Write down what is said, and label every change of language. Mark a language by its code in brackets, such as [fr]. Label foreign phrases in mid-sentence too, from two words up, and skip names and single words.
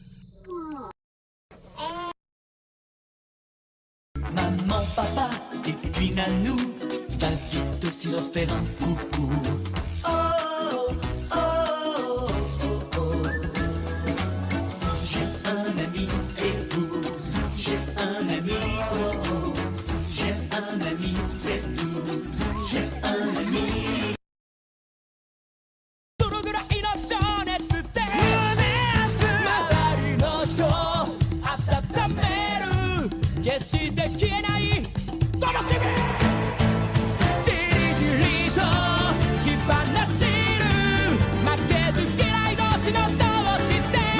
[fr] Maman, papa, et puis Nanou, va vite aussi leur faire un coucou. Oh, oh, oh, oh, oh. Si j'ai un ami, et vous, si j'ai un ami, oh, oh. Si j'ai un ami, c'est tout, si j'ai un ami. [ja] どのぐらいの情熱で周りの人温める決して消えない灯火じりじりと火放ちる負けず嫌い同士の同士で